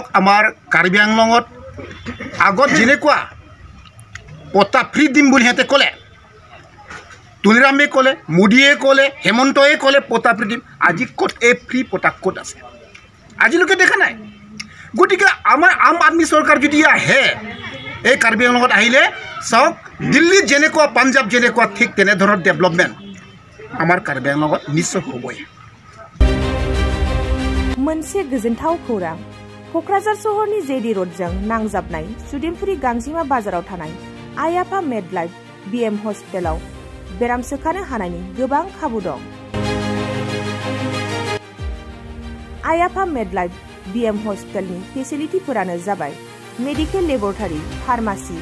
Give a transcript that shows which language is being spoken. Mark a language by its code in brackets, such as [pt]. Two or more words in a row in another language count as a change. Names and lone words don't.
[as] আমাৰ কাৰ্বি আংলঙত আগত যেনেকুৱা পটা ফ্ৰী দিম বুলি সিহঁতে ক'লে তুলিৰামে ক'লে মোদীয়ে ক'লে হেমন্তই ক'লে পটা ফ্ৰী দিম আজি ক'ত এই ফ্ৰী পটা ক'ত আছে আজিলৈকে দেখা নাই গতিকে আমাৰ আম আদমি চৰকাৰ যদি আহে এই কাৰ্বি আংলঙত আহিলে চাওক দিল্লীত যেনেকুৱা পাঞ্জাব যেনেকুৱা ঠিক তেনেধৰণৰ ডেভেলপমেণ্ট আমাৰ কাৰ্বি আংলঙত নিশ্চয় হ'বই [brx] मोनसे गोजोनथाव खौरां क'क्राझार सहरनि जेडि र'डजों नांजाबनाय सुदेमपुरि गांजिमा बाजाराव थानाय आइ आफा मेडलाइफ बिएम हस्पिटालाव बेराम सोखानो हानायनि गोबां खाबु दं आइ आफा मेडलाइफ बिएम हस्पिटालनि फेसिलिटिफोरानो जाबाय [en] medical laboratory pharmacy